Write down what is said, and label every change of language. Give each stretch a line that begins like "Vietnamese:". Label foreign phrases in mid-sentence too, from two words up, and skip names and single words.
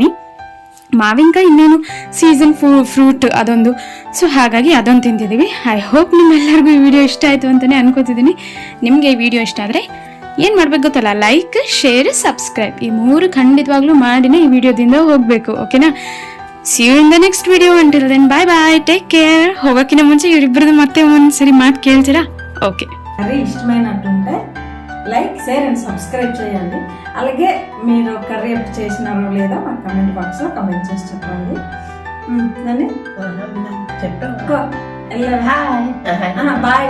Kannada: ಮಾವಿನಕಾಯಿ ಇನ್ನೇನು ಸೀಸನ್ ಫ್ರೂಟ್ ಅದೊಂದು. ಸೊ ಹಾಗಾಗಿ ಅದೊಂದು ತಿಂತಿದ್ದೀವಿ.
English: I hope
Kannada: ನಿಮ್ಮೆಲ್ಲರಿಗೂ ಈ ವಿಡಿಯೋ ಇಷ್ಟ ಆಯಿತು ಅಂತಲೇ ಅನ್ಕೋತಿದ್ದೀನಿ. ನಿಮಗೆ ಈ ವಿಡಿಯೋ ಇಷ್ಟ ಆದರೆ ಏನು ಮಾಡ್ಬೇಕು ಗೊತ್ತಲ್ಲ,
English: like, share, subscribe
Kannada: ಈ 3 ಖಂಡಿತವಾಗ್ಲೂ ಮಾಡಿನೇ ಈ ವಿಡಿಯೋದಿಂದ ಹೋಗಬೇಕು, ಓಕೆನಾ?
English: See you in the next video. Until then, bye bye. Take care.
Kannada: ಹೋಗೋಕ್ಕಿಂತ ಮುಂಚೆ ಇವರಿಬ್ಬರದ್ದು ಮತ್ತೆ ಒಂದ್ಸರಿ మాకు ಕೇಳ್ತೀರಾ? ఓకే.
Telugu: మరి ఇష్టమైనట్టుంటే
English: like, share and subscribe
Telugu: చేయండి. అలాగే మీరు కర్రీ ఎప్పుడు చేసినారో లేదో మా
English: comment box
Telugu: లో కమెంట్ చేసి చెప్పండి. బాయ్